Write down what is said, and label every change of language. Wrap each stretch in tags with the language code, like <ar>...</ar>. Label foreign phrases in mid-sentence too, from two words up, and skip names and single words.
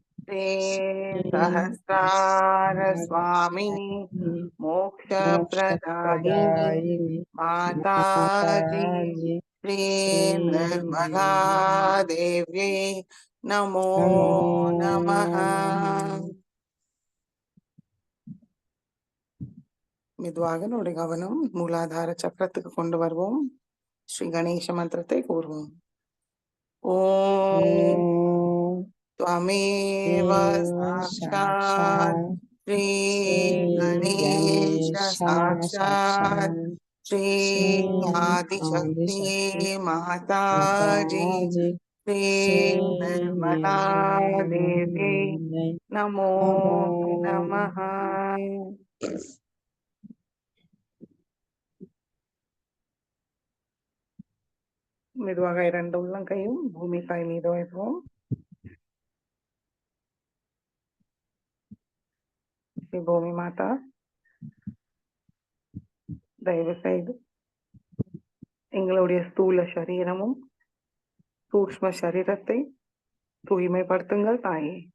<sa>श्री सहस्रार स्वामिनी श्रीसहस्रारस्वामिनि मोक्ष प्रदायिनी मोक्षप्रदायिनि माताजी माताजि श्री निर्मला श्रीनिर्मला देव्यै नमो नमो नमः। नमः।</sa> <ta>மெதுவாக நம்முடைய கவனம் மூலாதார சக்கரத்துக்கு கொண்டு வருவோம். ஸ்ரீ கணேச மந்திரத்தை கூறுவோம். ஓம்</ta> <sa>ॐ त्वमेव देव साक्षात् साक्षात् श्री गणेश श्रीगणेश साक्षात् साक्षात् श्री श्री आदिशक्ति आदिशक्ति माताजी माताजि श्री निर्मला देवी श्रीनिर्मलायै नमो नमो नमः.</sa> <ta>மெதுவாக இரண்டு உள்ளங்கையும் பூமி தாய் மீது வைப்போம். ஸ்ரீ பூமி மாதா, தயவு செய்து எங்களுடைய ஸ்தூல சரீரமும் சூக்ஷ்ம சரீரத்தை தூய்மைப்படுத்துங்கள் தாயே.</ta>